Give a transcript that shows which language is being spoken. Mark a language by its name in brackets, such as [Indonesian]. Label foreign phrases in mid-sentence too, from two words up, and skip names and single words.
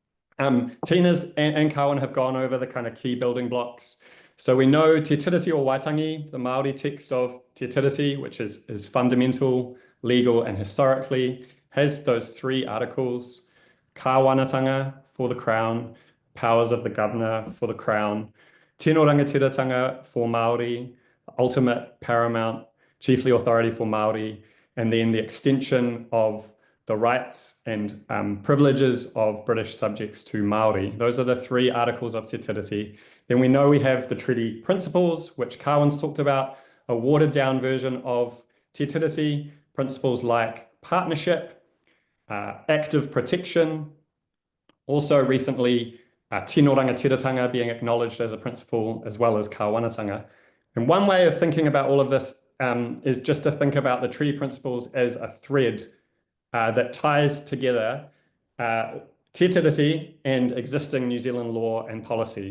[English] Tina's and Cowan have gone over the kind of key building blocks. So we know Te Tiriti or Waitangi, the Māori text of Te Tiriti, which is fundamental, legal, and historically, has those three articles: kāwanatanga for the Crown, powers of the governor for the Crown, [Māori] tino rangatiratanga [English] for Māori, ultimate, paramount, chiefly authority for Māori, and then the extension of the rights and privileges of British subjects to Māori. Those are the three articles of Te Tiriti. Then we know we have the treaty principles, which Cowan's talked about, a watered down version of Te Tiriti, principles like partnership, active protection, also recently [Māori] tino rangatiratanga [English] being acknowledged as a principle, as well as kāwanatanga. And one way of thinking about all of this is just to think about the treaty principles as a thread that ties together Te Tiriti and existing New Zealand law and policy.